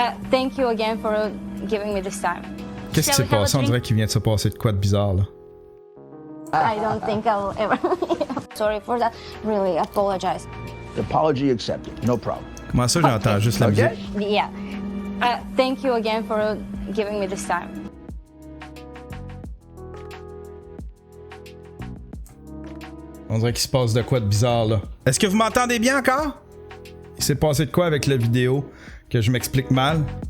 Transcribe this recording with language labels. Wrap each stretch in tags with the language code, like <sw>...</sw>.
<en>Thank you again for giving me this time.</en> <fr>Qu'est-ce qui s'est passé? On dirait qu'il vient de se passer de quoi de bizarre, là.</fr> <en>I don't think I'll ever. Sorry for that. Really apologize. Apology accepted. No problem.</en> <fr>Comment ça, j'entends juste la musique?</fr> <en>Yeah. Thank you again for giving me this time.</en> <fr>On dirait qu'il se passe de quoi de bizarre, là. Est-ce que vous m'entendez bien encore? Il s'est passé de quoi avec la vidéo que je m'explique mal?</fr>